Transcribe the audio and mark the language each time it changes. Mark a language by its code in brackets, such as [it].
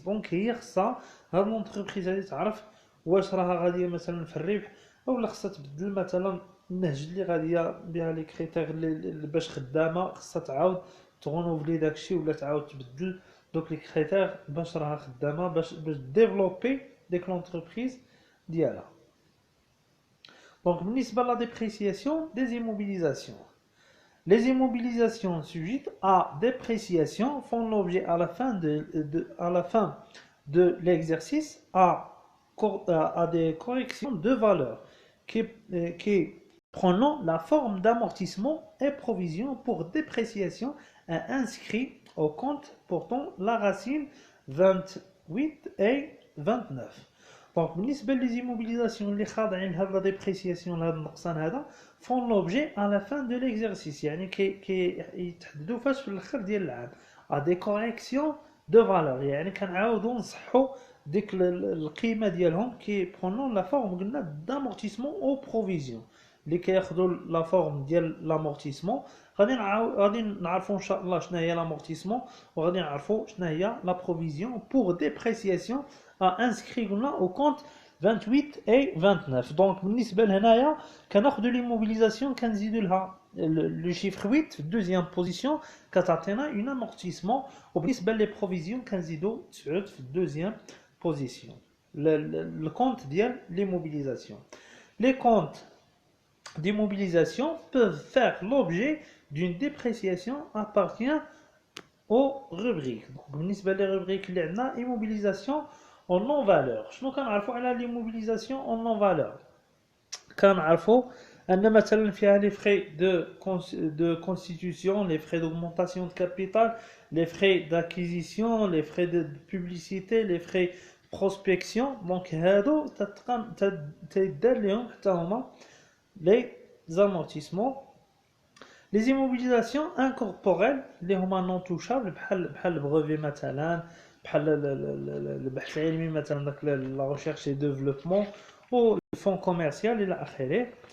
[ar] دونك هي خصها هاد لونتربريز هادي تعرف واش راها غاديه مثلا في الربح اولا خصها تبدل مثلا النهج اللي غاديه بها لي كريتير باش خدامه، خصها تعاود تغونوفلي داكشي ولا تعاود تبدل دوك لي كريتير باش راها خدامه باش ديفلوبي ديك لونتربريز ديالها. دونك بالنسبه لا ديبريسياسيون دي زيموبيليزاسيون. [fr] Les immobilisations sujettes à dépréciation font l'objet à la fin de l'exercice à des corrections de valeur qui prenant la forme d'amortissement et provision pour dépréciation inscrit au compte portant la racine 28 et 29. [ar] دونك بالنسبه لي زيموبيليزاسيون اللي خاضعين لهاد لا ديبريسياسيون لهاد النقصان هذا فون لوبجي على لا فان دو ليكزارسيس، يعني يتحددوا فاش في الاخر ديال العام ا دي كوريكسيون دو فالور، يعني كنعاودوا نصحوا ديك القيمه ديالهم كي برونون لا فورم قلنا دامورتيسمون او بروفيزيون اللي كياخذوا لا فورم ديال لامورتيسمون. غادي نعرفوا ان شاء الله شنو هي لامورتيسمون وغادي نعرفوا شنو هي لا بروفيزيون بور ديبريسياسيون inscrit au compte 28 et 29. Donc بالنسبه لهنايا كناخذوا لي موبيليزاسيون كنزيدوا لها لو شيفر 8 في الدوزيام بوزيسيون كتعطينا اون امورتيسمون، وبالنسبه لي بروفيزيون كنزيدوا 9 في الدوزيام بوزيسيون. [fr] le compte ديال لي موبيليزاسيون. Les comptes d'immobilisation peuvent faire l'objet d'une dépréciation appartient aux rubriques. Donc بالنسبه لي rubriques اللي عندنا immobilisation en non valeur. شنو كنعرفوا على l'immobilisation en non valeur؟ كنعرفوا ان مثلا فيها les frais de constitution, les frais d'augmentation de capital, les frais d'acquisition, les frais de publicité, les frais prospection. [ar] Donc هادو تيدار لهم حتى هما les amortissements. Les immobilisations incorporelles اللي هما non touchables بحال البروفي مثلا، بحال البحث العلمي مثلا داك لا ريشيرش اي ديفلوبمون و الفون كوميرسيال الى اخره.